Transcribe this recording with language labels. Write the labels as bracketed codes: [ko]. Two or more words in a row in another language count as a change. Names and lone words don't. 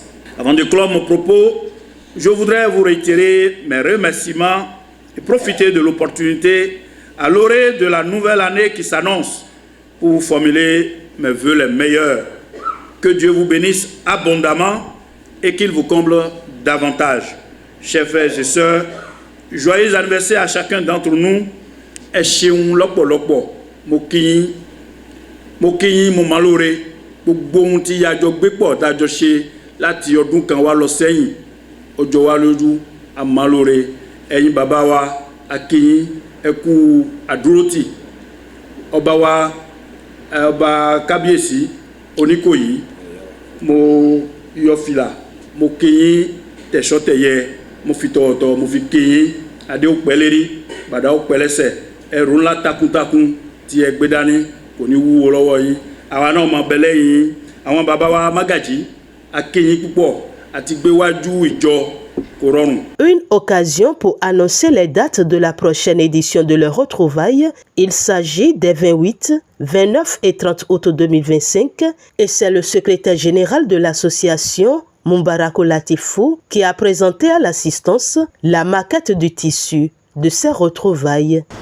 [fr] Avant de clore mon propos, je voudrais vous réitérer mes remerciements et profiter de l'opportunité à l'orée de la nouvelle année qui s'annonce pour vous formuler mes vœux les meilleurs. Que Dieu vous bénisse abondamment et qu'il vous comble davantage. chers frères et sœurs, joyeux anniversaire à chacun d'entre nous. Et chez nous, [yo] l'oppo, moki, mon maloré, gbogbo ohun tí a jọ gbé pọ̀ tá a jọ ṣe láti ọdún kan wá lọ sẹ́yìn ọjọ́ wa lójú amalóore ẹ̀yin bàbá wa akíyín ẹ kú àdúrótì ọba wa ọba kábíyèsí Oníkòyí mo yọ fìlà mo kíyín tẹ̀sọ́tẹ̀yẹ mo fi tọ̀wọ̀tọ̀ mo fi kíyín adé ó pẹ́ lérí bàdá ó pẹ́ lẹ́sẹ̀ ẹrù ńlá takuntakun tí ẹ gbé dání kò ní wúwo lọ́wọ́ yín. [fr] Une occasion pour annoncer les dates de la prochaine édition de leurs retrouvailles. Il s'agit des 28, 29 et 30 août 2025 et c'est le secrétaire général de l'association, Mumbarako Latifou, qui a présenté à l'assistance la maquette du tissu de ces retrouvailles.